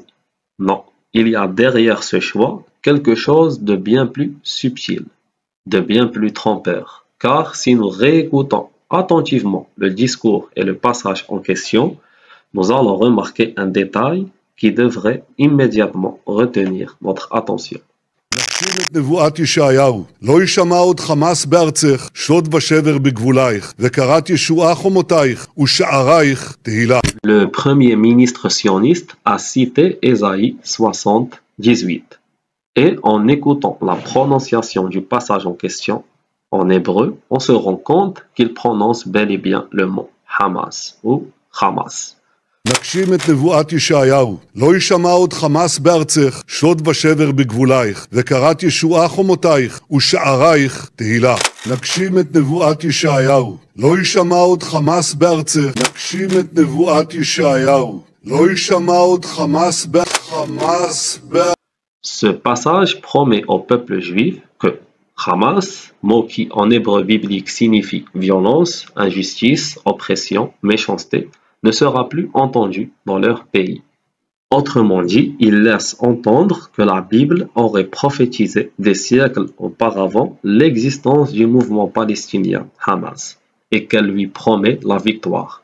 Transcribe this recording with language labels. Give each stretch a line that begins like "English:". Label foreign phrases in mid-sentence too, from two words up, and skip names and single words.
French: Non, il y a derrière ce choix quelque chose de bien plus subtil, de bien plus trompeur. Car si nous réécoutons attentivement le discours et le passage en question, nous allons remarquer un détail qui devrait immédiatement retenir notre attention.
Hebrew: להגשים את נבואת ישעיהו, לא יישמע עוד חמס בארצך, שוד ושבר בגבולייך, וקראת ישועה חומותייך, ושערייך תהילה.
French: Le premier ministre sioniste a cité Ésaïe 60:18. Et en écoutant la prononciation du passage en question, en hébreu, on se rend compte qu'il prononce bel et bien le mot Hamas ou Hamas.
Hebrew: נגשים את נבואת ישעיהו, לא יישמע עוד חמס בארצך, שוד ושבר בגבולייך, וקראת ישועה חומותייך, ושערייך תהילה. נגשים את נבואת ישעיהו, לא יישמע עוד חמס בארצך, נגשים את נבואת ישעיהו, לא יישמע עוד חמס
French: Ce passage promet au peuple juif que Hamas, mot qui en hébreu biblique signifie violence, injustice, oppression, méchanceté, ne sera plus entendu dans leur pays. Autrement dit, il laisse entendre que la Bible aurait prophétisé des siècles auparavant l'existence du mouvement palestinien Hamas et qu'elle lui promet la victoire.